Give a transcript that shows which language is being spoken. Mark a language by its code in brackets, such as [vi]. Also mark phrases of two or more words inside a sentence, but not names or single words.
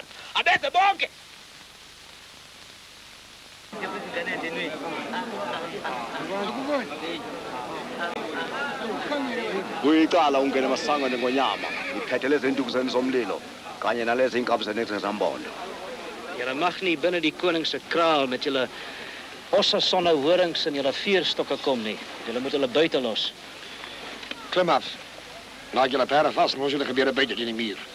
[zu] Abese bonke. Uyicala ungena emasangweni ngonyama. Ngiphethe lezi ntukuzeni zomlilo kanye nalezi inkabi zenexambondo. [af] Julle mag nie binne die koning se kraal met julle osse sonne horings en julle vuurstokke kom nie. Julle moet hulle buite los. Klim af. Laat julle perde vas en ons julle gebeure buite teen die muur.